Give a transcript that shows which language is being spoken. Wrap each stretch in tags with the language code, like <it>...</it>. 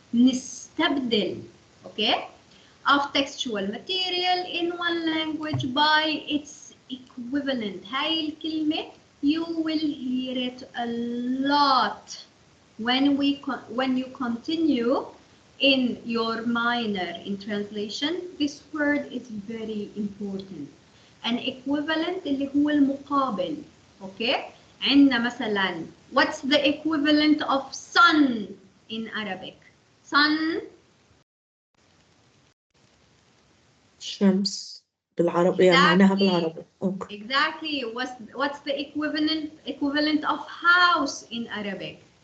<ar>نستبدل,</ar> <en>okay, of textual material in one language by its equivalent.</en> <ar>هاي الكلمة</ar> <en>you will hear it a lot when you continue in your minor in translation. This word is very important. An equivalent</en> <ar>اللي هو المقابل.</ar> <en>Okay,</en> <ar>عندنا مثلا</ar> <en>what's the equivalent of sun in Arabic? Sun.</en> <ar>شمس بالعربي. يعني معناها بالعربي. Okay.</ar> <en>Exactly. What's the equivalent of house in Arabic?</en>